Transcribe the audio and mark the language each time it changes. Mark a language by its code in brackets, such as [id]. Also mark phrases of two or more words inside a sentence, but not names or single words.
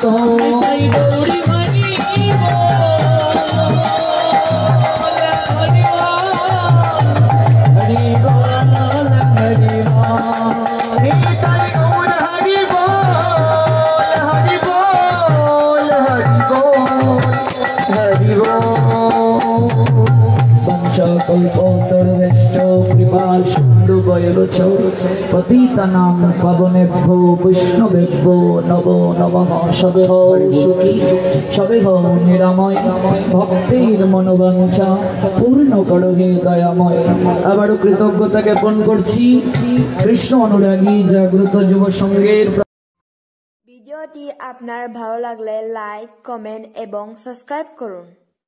[bn] জয় গৌরী হরি হরি বল হরি বল। নিতাই গৌর হরি বল হরি বল হরি বল হরি বল। [sa] পঞ্চকল্পতরুশ্চ কৃপা সিন্ধু হৃদয়লোচ পতিতানাং পাবনেভ্যো বৈষ্ণবেভ্যো নমো নমঃ। [bn] সবে হও সুখী, সবে হও নিরাময়, ভক্তের মনোবাঞ্ছা পূর্ণ করো হে দয়াময়। আবারও কৃতজ্ঞতা জ্ঞাপন করছি কৃষ্ণ অনুরাগী জাগ্রত যুব সংঘের। ভিডিওটি আপনার ভালো লাগলে লাইক, কমেন্ট এবং সাবস্ক্রাইব করুন।